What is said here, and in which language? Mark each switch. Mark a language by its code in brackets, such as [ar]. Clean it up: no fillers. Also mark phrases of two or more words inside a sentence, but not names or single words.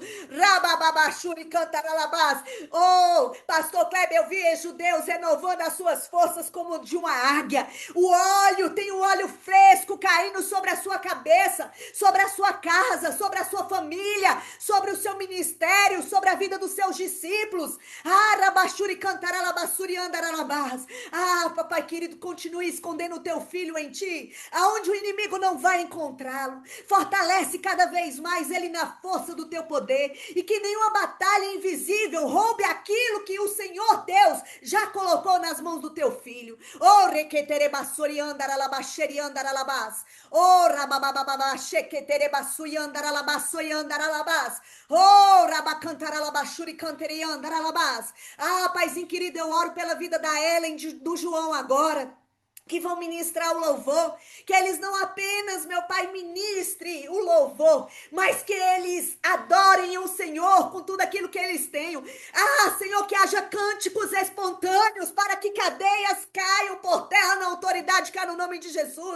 [pt] Rabababachuri cantaralabás. Oh, Pastor Kleber, eu vejo Deus renovando as suas forças como de uma águia. Tem um óleo fresco caindo sobre a sua cabeça, sobre a sua casa, sobre a sua família, sobre o seu ministério, sobre a vida dos seus discípulos. Rabachuri cantaralabassuri andaralabás. Papai querido, continue escondendo o teu filho em ti, aonde o inimigo não vai encontrá-lo. Fortalece cada vez mais ele na força do teu poder e que nenhuma batalha invisível roube aquilo que o Senhor Deus já colocou nas mãos do teu filho. Oh, requeterebassori andaralabaxeri andaralabás. Oh, rababababaxequeterebassui andaralabassoi andaralabás. Oh, rabacantaralabaxuri canteri andaralabás. Paizinho querido, eu oro pela vida da Ellen, do João agora. que vão ministrar o louvor, que eles não apenas, meu Pai, ministre o louvor, mas que eles adorem o Senhor com tudo aquilo que eles têm. Ah, Senhor, que haja cânticos espontâneos para que cadeias caiam por terra na autoridade que há no nome de Jesus.